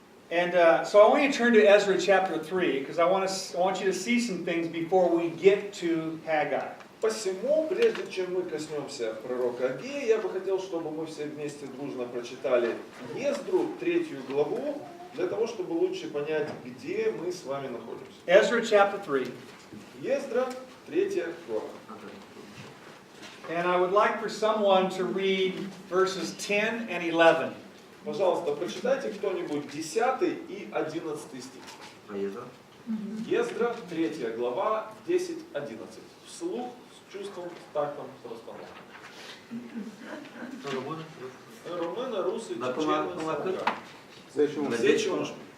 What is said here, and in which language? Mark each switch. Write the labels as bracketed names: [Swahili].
[English] And so I want you to turn to Ezra chapter 3, because I want you to see some things before we get to Hagai. [Russian] Посему, прежде чем мы коснемся пророка Аггея, я бы хотел, чтобы мы все вместе дружно прочитали Ездру, 3 главу, для того, чтобы лучше понять, где мы с вами находимся. [English] Ezra chapter 3. [Russian] Ездра, 3 глава. [English] And I would like for someone to read verses 10 and 11. [Russian] Пожалуйста, прочитайте кто-нибудь 10 и 11 стих. Ездра, 3 глава, 10-11. Вслух, с чувством, с тактом, с расстановкой. Румыны, русы, чечены, солдаты. Все, чего нужно.